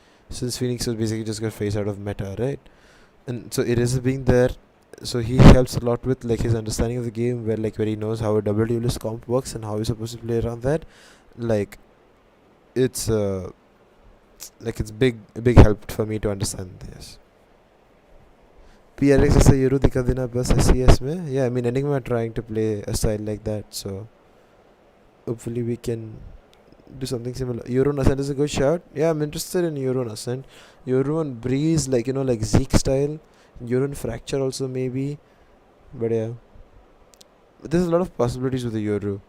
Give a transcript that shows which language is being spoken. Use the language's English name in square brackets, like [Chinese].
[English] since Phoenix was basically just got phased out of meta right and so Eraser being there so he helps a lot with like his understanding of the game where he knows how a double duelist comp works and how he's supposed to play around that like it's like it's big help for me to understand this [Hindi] PRX ऐसा Euro दिखा देना बस SCS में. [English] Yeah, I mean Enigma are trying to play a style like that, so hopefully we can do something similar. Euro Ascent is a good shout. Yeah, I'm interested in Euro Ascent. Euro and Breeze, like like Zeke style. Euro and Fracture also maybe. But yeah, there's a lot of possibilities with the Euro.